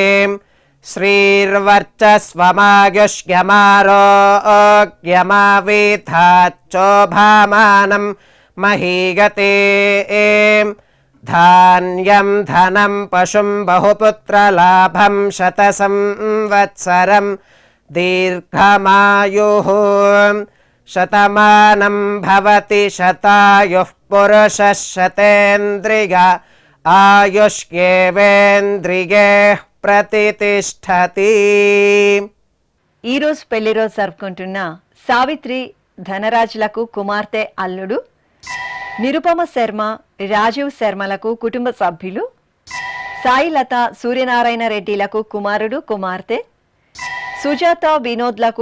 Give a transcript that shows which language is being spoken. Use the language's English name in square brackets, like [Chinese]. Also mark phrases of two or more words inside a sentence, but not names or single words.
[Sanskrit] श्रीर्वर्चस्वमायुष्यमारोग्यमावीथाच्चोभामानं महीगते धान्यं धनं पशुं बहुपुत्रलाभं शतसंवत्सरं दीर्घमायुः शतमानं भवति शतायुः पुरुषः शतेन्द्रिय आयुष्येवेन्द्रिये ప్రతిష్టతి. [Telugu] ఈరోజు పెళ్లి రోజు జరుపుకుంటున్న సావిత్రి ధనరాజులకు కుమార్తె అల్లుడు, నిరుపమ శర్మ రాజీవ్ శర్మలకు కుటుంబ సభ్యులు, సాయిలత సూర్యనారాయణ రెడ్డిలకు కుమారుడు కుమార్తె, సుజాత వినోద్లకు